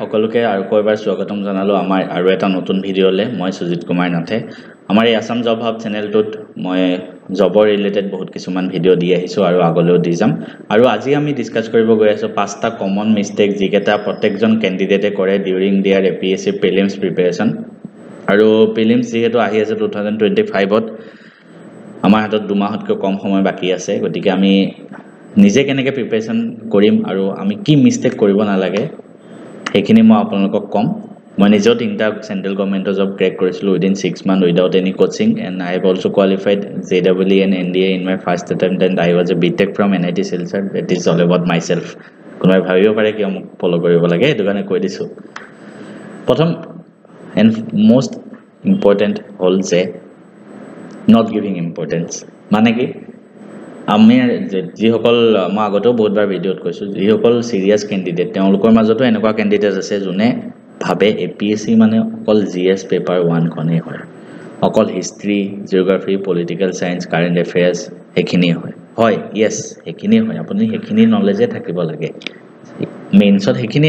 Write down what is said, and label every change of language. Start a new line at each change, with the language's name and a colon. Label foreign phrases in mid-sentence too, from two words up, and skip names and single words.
Assamese: সকলোকে আৰু কয়বাৰ স্বাগতম জনালো আমাৰ আৰু এটা নতুন ভিডিঅ'লে মই সুজিত কুমাৰ নাথে আমাৰ এই আসাম জব হাব চেনেলটোত মই জবৰ ৰিলেটেড বহুত কিছুমান ভিডিঅ' দি আহিছো আৰু আগলৈও দি যাম আৰু আজি আমি ডিসকাস কৰিব গৈ আছো পাঁচটা
English: common mistake
Assamese: যিকেটা প্ৰত্যেকজন ক্যান্ডিডেটে কৰে
English: during their APSC prelims preparation
Assamese: আৰু প্ৰিলিমছ যেহেতু আহি আছে 2025ত আমাৰ হাতত দুমাহতকৈ কম সময় বাকি আছে গতিকে আমি নিজে কেনেকৈ প্ৰিপাৰেচন কৰিম আৰু আমি কি মিস্টেক কৰিব নালাগে এখিনি মই আপোনালোকক কম মই নিজে তিনটা
English: central government job crack
Assamese: কৰিছিলো
English: within 6 month without any coaching and I have also qualified JEE and NDA in my first attempt and I was a BTech from NIT Silchar that is all about myself
Assamese: কোনোবাই ভাবিব পাৰে কি মোক ফলো কৰিব লাগে এটো কাৰণে কৈ দিছো প্ৰথম
English: and most important
Assamese: হল যে
English: not giving importance
Assamese: মানে কি আমি যিসকল মই আগতেও বহুতবাৰ ভিডিঅ'ত কৈছো যিসকল
English: serious candidate
Assamese: তেওঁলোকৰ মাজতো এনেকুৱা ক্যান্ডিডেট আছে যোনে ভাবে এপিএসসি মানে অকল
English: GS paper 1
Assamese: খনে হয় অকল
English: history geography political science current affairs
Assamese: এখিনি হয় হয় ইয়েস এখিনি হয় আপুনি এখিনি নলেজে থাকিব লাগে মেইনছত এখিনি